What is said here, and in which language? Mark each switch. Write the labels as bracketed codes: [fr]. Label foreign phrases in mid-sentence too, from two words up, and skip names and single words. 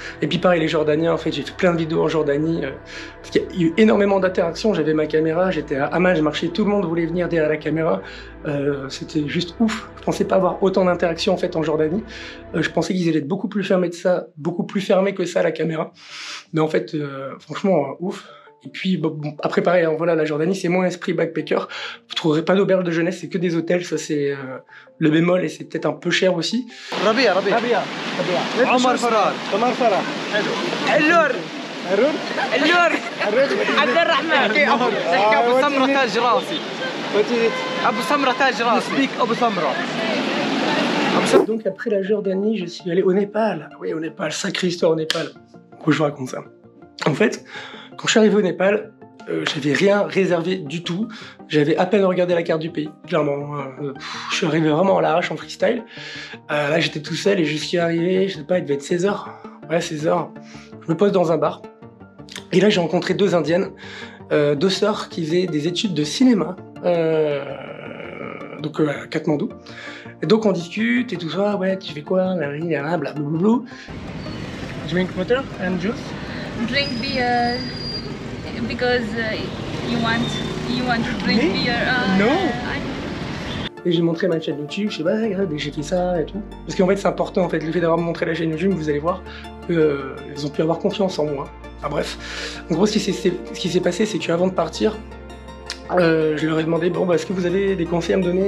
[fr] Et puis pareil les Jordaniens, en fait j'ai fait plein de vidéos en Jordanie, parce qu'il y a eu énormément d'interactions, j'avais ma caméra, j'étais à Amman, je marchais, tout le monde voulait venir derrière la caméra, c'était juste ouf, je pensais pas avoir autant d'interactions en fait en Jordanie, je pensais qu'ils allaient être beaucoup plus fermés que ça la caméra, mais en fait franchement ouf. Et puis bon, après pareil, hein, voilà, la Jordanie c'est moins esprit backpacker, vous trouverez pas d'auberge de jeunesse, c'est que des hôtels, ça c'est le bémol et c'est peut-être un peu cher aussi. [ar] ربيع عمر فرار اللور عبد الرحمن ابو سمره تاج راسي ابو سمره تاج راسي speak ابو سمره. [fr] Donc après la Jordanie, je suis allé au Népal. Oui, au Népal, sacrée histoire au Népal. Pourquoi je vous raconte ça? En fait, quand je suis arrivé au Népal, j'avais rien réservé du tout. J'avais à peine regardé la carte du pays, clairement. Je suis arrivé vraiment à l'arrache en freestyle. Là, j'étais tout seul et je suis arrivé, je sais pas, il devait être 16h. Ouais, 16h. Je me pose dans un bar. Et là, j'ai rencontré deux Indiennes, deux sœurs qui faisaient des études de cinéma. Donc à Katmandou. Et donc on discute et tout ça, ouais, tu fais quoi, blablabla. [en] Drink water and juice? Drink beer because you want to drink Me? beer. No. [fr] Et j'ai montré ma chaîne YouTube, je sais pas, regarde, j'ai fait ça et tout. Parce qu'en fait c'est important, en fait, le fait d'avoir montré la chaîne YouTube, vous allez voir qu'ils ont pu avoir confiance en moi. Enfin bref. En gros, ce qui s'est passé, c'est qu'avant de partir, je leur ai demandé, bon, bah, est-ce que vous avez des conseils à me donner?